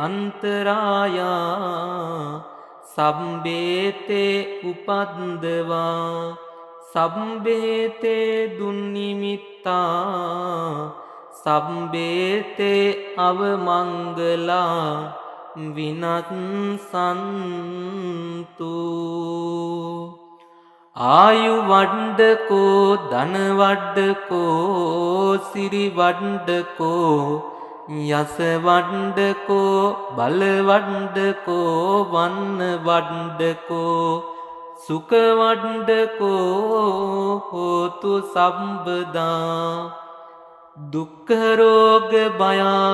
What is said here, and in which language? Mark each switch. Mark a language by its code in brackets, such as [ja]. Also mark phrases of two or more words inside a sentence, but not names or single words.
[pi] අන්තරායා සම්බේතේ උපද්දවා සම්බේතේ දුන්නිමිත්තා සම්බේතේ අවමංගලා විනත්සන්තු ආයු වඩ්ඩකෝ ධන වඩ්ඩකෝ සිරි වඩ්ඩකෝ යස වඩ්ඩකෝ බල වඩ්ඩකෝ වන්න වඩ්ඩකෝ සුඛ වඩ්ඩකෝ හෝතු සම්බදා දුක්ඛ රෝග භය